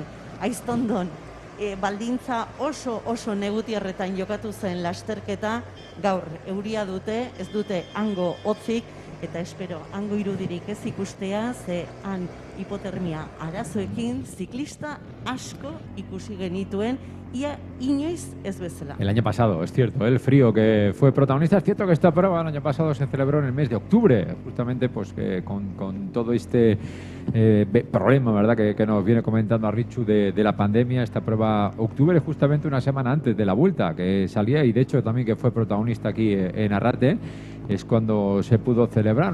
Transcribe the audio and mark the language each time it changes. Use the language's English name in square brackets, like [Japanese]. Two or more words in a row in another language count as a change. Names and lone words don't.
[Basque] Aiztondon, baldintza oso negutierretan jokatu zen lasterketa, gaur euria dute, ez dute hango hotzik, eta espero hango irudirik ez ikustea, ze han hipotermia arazoekin ziklista asko ikusi genituen, ia inoiz ez bezala. [Spanish] El año pasado, es cierto, el frío que fue protagonista. Es cierto que esta prueba el año pasado se celebró en el mes de octubre, justamente pues con todo este problema, ¿verdad?, que nos viene comentando Arritxu de la pandemia. Esta prueba octubre, justamente una semana antes de la Vuelta, que salía, y de hecho también que fue protagonista aquí en Arrate, es cuando se pudo celebrar.